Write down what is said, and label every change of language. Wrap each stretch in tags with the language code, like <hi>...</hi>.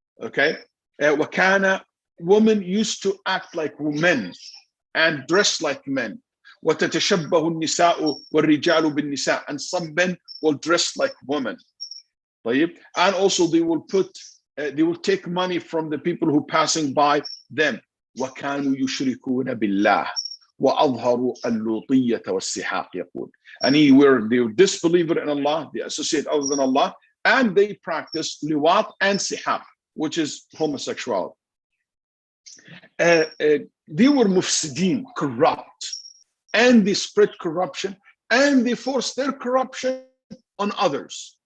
<en>Okay, wakana, women used to act like women and dress like men.</en> <ar>وتتشبه النساء والرجال بالنساء,</ar> <en>and some men will dress like women. And also they will take money from the people who passing by them.</en> <ar>وكانوا يشركون بالله وأظهروا اللوطية والسحاق يقول.</ar> <en>And they were disbeliever in Allah, they associate other than Allah, and they practice liwat and sihaq, which is homosexuality. They were mufsideen, corrupt, and they spread corruption, and they forced their corruption on others.</en>